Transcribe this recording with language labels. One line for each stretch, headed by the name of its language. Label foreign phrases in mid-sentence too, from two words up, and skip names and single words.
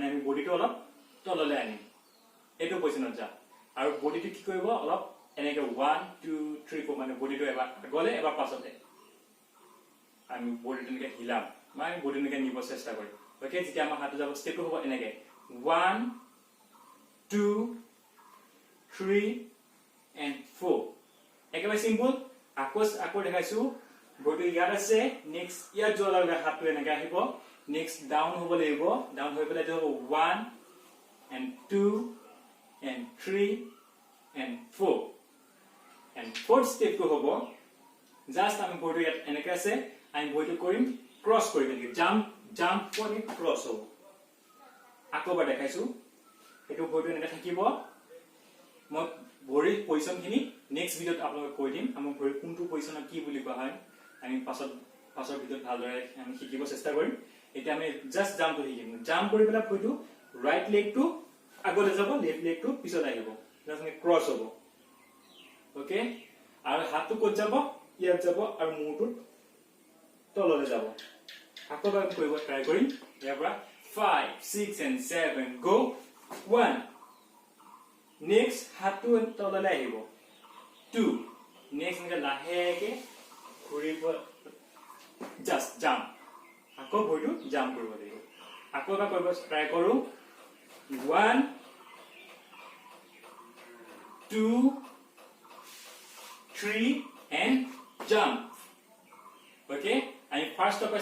Assamese: আমি বডিটো অলপ তললৈ আনিম এটো পজিশনত যা আৰু বডিটো কি কৰিব অলপ এনেকে 1 2 3 4 মানে বডিটো এবাৰ গলে এবাৰ পাছতে আমি বডিটো এনেকে হিলাম মানে বডিটো এনেকে নিব চেষ্টা কৰিম ওকে যেতিয়া আমাৰ হাতটো যাব স্টেপটো হ'ব এনেকে 1 2 3 and 4 একেবাৰে সিম্পল আকৌ দেখাইছো বডি ইয়াত আছে নেক্সট ইয়াত যোৱাৰ লগে হাতটো এনেকে আহিব
English: next down
Assamese: হ'ব লাগিব down হৈ পেলাই হ'ব 1 and 2 and 3 and 4
English: and fourth step
Assamese: to হ'ব just আমি বডি ইয়াত এনেকে আছে আমি বডিটো কৰিম ক্ৰস কৰিম নেকি জাম্প কৰি ক্ৰস হ'ব আকৌ বা দেখাইছো এটো বডি এনেকে থাকিব মই ভৰি পজিশন খিনি নেক্সট ভিডিওত আপোনাক কৈ দিম আমাৰ ভৰি কোনটো পজিশনত কি বুলি কোৱা হয় আমি পাছৰ ভিডিওত ভালদৰে আমি শিকিব চেষ্টা কৰিম এটা আমি জাস্ট জাম্প কৰি শিকিম জাম্প কৰি পেলাই ভৰিটো
English: right leg
Assamese: টু আগলৈ যাব
English: left leg
Assamese: টু পিছত আহিব জাস্ট আমি ক্ৰস হ'ব ওকে আৰু হাতটো ক'ত যাব ইয়াত যাব আৰু মূৰটো তললৈ যাব আকৌ বা কৰিব ট্রাই কৰিম ইয়াৰ পৰা 5 6 and 7 go 1 নেক্সট হাতটো তললৈ আহিব 2 নেক্সট এনেকে লাহেকে ঘূৰিব
English: just jump
Assamese: আকৌ ভৰিটো জাম্প কৰিব লাগিব আকৌ বা কৰিব ট্রাই কৰো 1
English: 2 3 and jump okay আমি first of